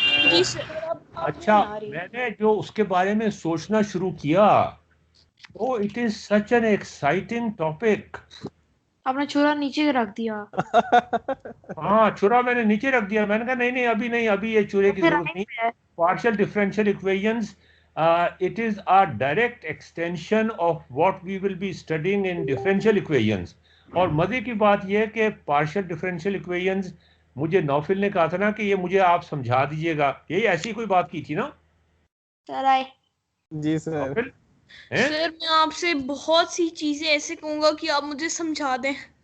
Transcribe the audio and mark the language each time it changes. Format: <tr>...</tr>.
<hi>जी sir. अच्छा, मैंने जो उसके बारे में सोचना शुरू किया,</hi> <en>Oh it is such an exciting topic.</en> <hi>आपने छुरा नीचे रख दिया। हाँ, छुरा मैंने नीचे रख दिया। मैंने कहा नहीं नहीं, अभी नहीं, अभी ये छुरे की फिर जरूरत नहीं।</hi> <en>Partial differential equations, it is a direct extension of what we will be studying in differential equations.</en> <hi>और मजे की बात यह है कि partial differential equations मुझे नौफिल ने कहा था ना कि ये मुझे आप समझा दीजिएगा, यही ऐसी कोई बात की थी ना सर आए। जी सर। नौफिल हैं? सर मैं आपसे बहुत सी चीजें ऐसे कहूंगा कि आप मुझे समझा दें।</hi>